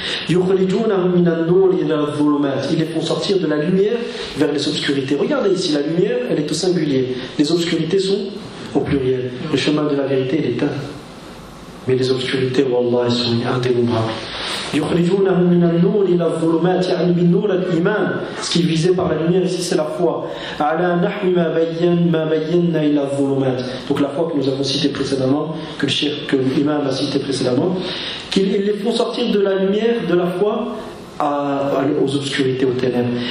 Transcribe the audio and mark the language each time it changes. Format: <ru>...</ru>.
<ar>يُخْرِجُونَهُمْ مِنَ النُّورِ إِلَى الظُّلُمَاتِ.</ar> <fr>Ils les font sortir de la lumière vers les obscurités. Regardez ici, la lumière, elle est au singulier. Les obscurités sont au pluriel. Le chemin de la vérité, il est un. Mais les obscurités, wallah, elles sont indénombrables.</fr> <ar>يُخْرِجُونَهُمْ مِنَ النُّورِ إِلَى الظُّلُمَاتِ يعني بالنور الإيمان.</ar> <fr>Ce qu'il visait par la lumière ici, c'est la foi.</fr> <ar>عَلَى نَحْمِ مَا بَيَّنَّا إِلَى الظُّلُمَاتِ.</ar> <fr>Donc la foi que nous avons citée précédemment, que le cheikh, que l'imam a cité précédemment, qu'ils les font sortir de la lumière, de la foi, aux obscurités, aux ténèbres.</fr>